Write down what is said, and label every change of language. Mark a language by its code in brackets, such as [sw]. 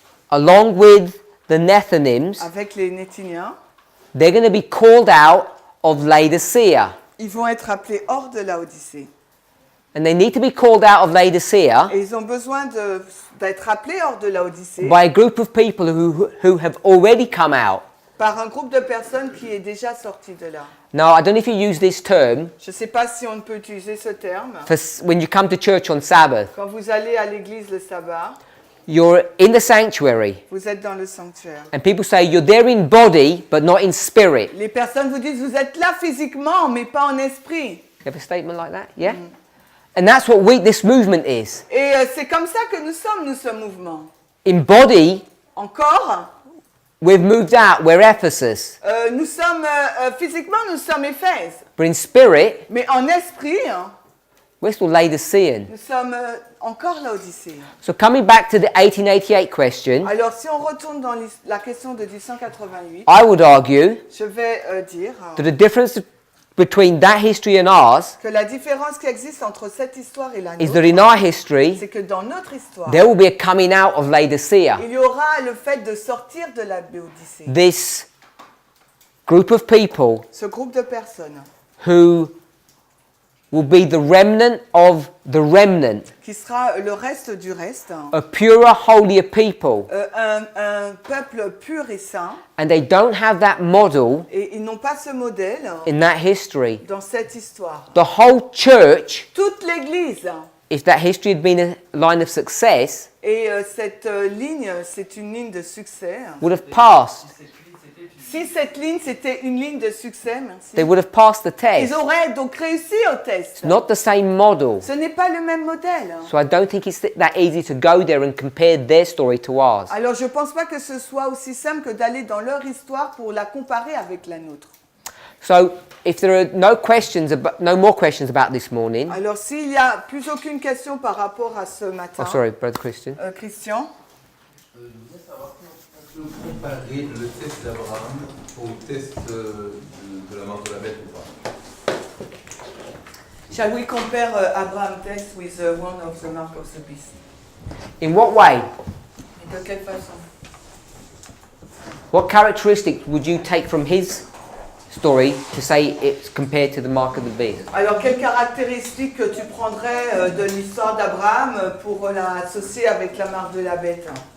[en] along with the Nethinims, [fr] avec les Nétiniens, [en] they're going to be called out of Laodicea. [fr] ils vont être appelés hors de la Odyssée. [en] And they need to be called out of Laodicea [fr] Et ils ont besoin d'être appelés hors de la Odyssée [en] by a group of people who have already come out. [fr] par un groupe de personnes qui est déjà sorti de là. [en] Now, I don't know if you use this term [fr] Je ne sais pas si on peut utiliser ce terme. [en] for when you come to church on Sabbath. [fr] Quand vous allez à l'église le sabbat, [en] You're in the sanctuary, [fr] vous êtes dans le sanctuaire. [en] and people say you're there in body but not in spirit. [fr] Les personnes vous disent, vous êtes là physiquement, mais pas en esprit. [en] You have a statement like that? Yeah? And that's what this movement is. [fr] Et c'est comme ça que nous, ce mouvement. [en] In body, [fr] Encore, [en] we've moved out. We're Ephesus. [fr] nous sommes, physiquement, nous sommes Éphèse. [en] But in spirit, [fr] Mais en esprit, [en] We're still Laodicean. [fr] Nous sommes encore Laodicée. [en] So coming back to the 1888 question, [fr] Alors, si on retourne dans la question de 1888, [en] I would argue [fr] je vais dire [en] that the difference between that history and ours [fr] que la différence qui existe entre cette histoire et la [en] is that in our history, [fr] c'est que dans notre histoire, [en] there will be a coming out of Laodicea. [fr] il y aura le fait de sortir de la Laodicée. [en] This group of people [fr] Ce groupe de personnes [en] who will be the remnant of the remnant, [fr] qui sera le reste du reste, [en] a purer, holier people, [fr] un peuple pur et saint, [en] and they don't have that model [fr] et ils n'ont pas ce modèle [en] in that history. [fr] dans cette histoire. [en] The whole church, [fr] Toute l'Église, [en] if that history had been a line of success, [fr] et cette ligne, c'est une ligne de succès. [en] would have passed. [fr] Si cette ligne, c'était une ligne de succès, merci, [en] They would have passed the test. [fr] ils auraient donc réussi au test. [en] It's not the same model. [fr] Ce n'est pas le même modèle. [en] So I don't think it's that easy to go there and compare their story to ours. [fr] Alors je ne pense pas que ce soit aussi simple que d'aller dans leur histoire pour la comparer avec la nôtre. [en] So if there are no more questions about this morning. [fr] Alors s'il n'y a plus aucune question par rapport à ce matin. [en] Oh, sorry, Brother Christian. [fr] Christian. Je voudrais savoir si on peut comparer le test d'Abraham au test de la mort de la bête ou pas. [en] Shall we compare Abraham test with one of the mark of the beast? In what way? [fr] Et de quelle façon? [en] What characteristics would you take from his story to say it's compared to the mark of the beast? [fr] Alors quelles caractéristiques que tu prendrais de l'histoire d'Abraham pour l'associer avec la marque de la bête?